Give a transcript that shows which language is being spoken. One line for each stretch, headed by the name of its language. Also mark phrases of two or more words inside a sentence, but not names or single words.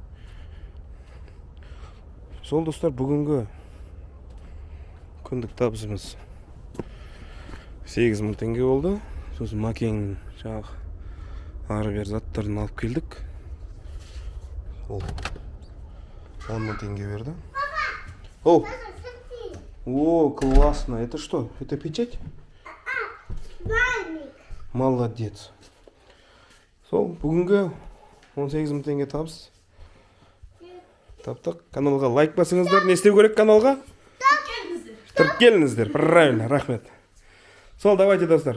Kazakh: Сол, достар, бүгінгі күндік табысымыз 8.000 теңге болды. Сосын Макеңнің жаңағы ары бер заттарын алып келдік. Ол 10.000 теңге берді.
Russian: О, классно. Это что? Это печать? Вальник. Молодец.
Kazakh: Сол, бүгінгі 18.000 теңге табыс. Таптық. Каналға лайк басыңыздар. Не істеу керек каналға? Тіркеліңіздер. Правильно, рахмет. Сол, давайте, достар.